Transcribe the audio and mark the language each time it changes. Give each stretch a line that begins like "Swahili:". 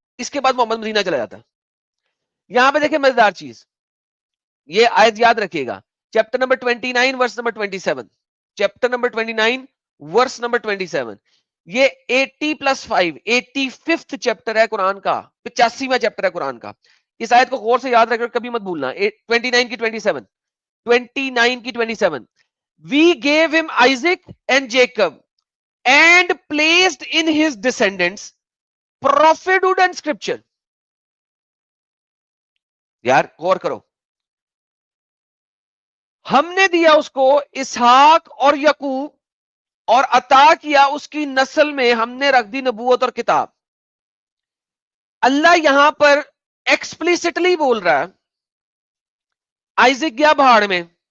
Urdu: اس کے بعد محمد مدینہ چلا جاتا ہے. یہاں پہ دیکھیں مزیدار چیز، یہ آیت یاد رکھیے گا. Chapter number 29 verse number 27، chapter number 29 verse number 27، یہ 80+5 85 چیپٹر ہے قرآن کا، 85واں چیپٹر ہے قرآن کا. اس آیت کو غور سے یاد رکھیں، کبھی مت بھولنا. 29 کی 27، 29 کی 27،
English: we gave him Isaac and Jacob and placed in his descendants prophethood and scripture.
Urdu: یار غور کرو, ہم نے دیا اس کو اسحاق اور یعقوب اور عطا کیا اس کی نسل میں ہم نے رکھ دی نبوت اور کتاب. اللہ یہاں پر ایکسپلیسٹلی بول رہا ہے, آئزک گیا پہاڑ میں.